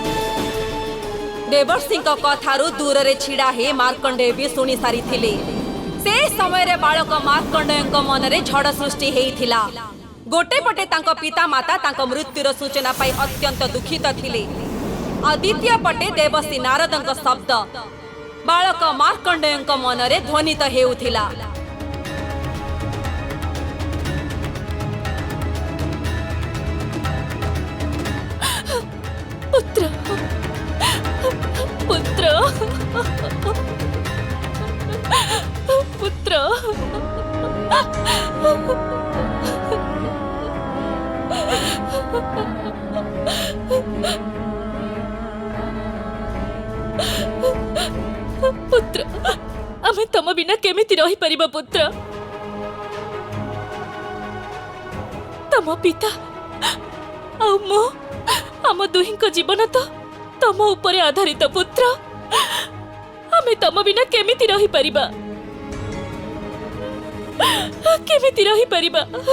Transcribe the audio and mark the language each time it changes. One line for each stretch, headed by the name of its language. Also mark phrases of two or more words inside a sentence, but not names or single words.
Odia: ଦେବର୍ଷିଙ୍କ କଥାରୁ ଦୂରରେ ଛିଡ଼ା ହେ ମାର୍କଣ୍ଡେୟ ବି ଶୁଣି ସାରିଥିଲେ। ସେ ସମୟ ବାଳକ ମାର୍କଣ୍ଡେୟ ମନରେ ଝଡ଼ ସୃଷ୍ଟି ହେଇଥିଲା। ଗୋଟେ ପଟେ ତାଙ୍କ ପିତା ମାତା ତାଙ୍କ ମୃତ୍ୟୁର ସୂଚନା ପାଇ ଅତ୍ୟନ୍ତ ଦୁଃଖିତ ଥିଲେ। ଦ୍ୱିତୀୟ ପଟେ ଦେବସୀ ନାରଦଙ୍କ ଶବ୍ଦ ବାଳକ ମାର୍କଣ୍ଡେୟ ମନରେ ଧ୍ୱନିତ ହେଉଥିଲା। ପୁତ୍ର ପୁତ୍ର ପୁତ୍ର ପୁତ୍ର ଆମେ ତମ ବିନା କେମିତି ରହି ପାରିବା ପୁତ୍ର। ତମ ପିତା ଆ ମୋ ଆମ ଦୁହିଁଙ୍କ ଜୀବନ ତ ତମ ଉପରେ ଆଧାରିତ ପୁତ୍ର। ଆମେ ତମ ବିନା କେମିତି ରହି ପାରିବା କେମିତି ରହି ପାରିବା केमिति रही परिबा।